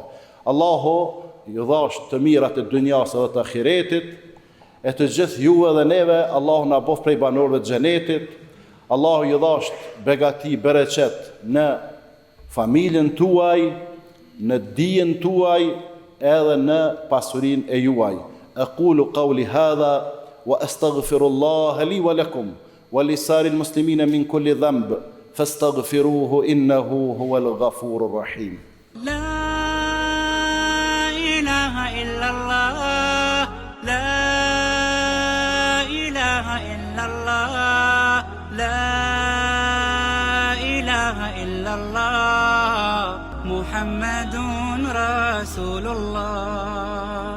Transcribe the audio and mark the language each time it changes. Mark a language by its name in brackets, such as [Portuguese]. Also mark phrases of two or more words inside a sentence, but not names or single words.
[Albanian] Allahu ju dhash të mirat e dunjas edhe të ahiretit, e të gjithë ju edhe neve, Allahu na bof prej banorëve të xhenetit. Allahu ju dhash begati, bereqet në familjen tuaj, në dijen tuaj, edhe në pasurinë e juaj. [Arabic] أقول قولي هذا وأستغفر الله لي ولكم ولسائر المسلمين من كل ذنب فاستغفروه إنه هو الغفور الرحيم. لا إله إلا الله لا إله إلا الله لا إله إلا الله محمد رسول الله.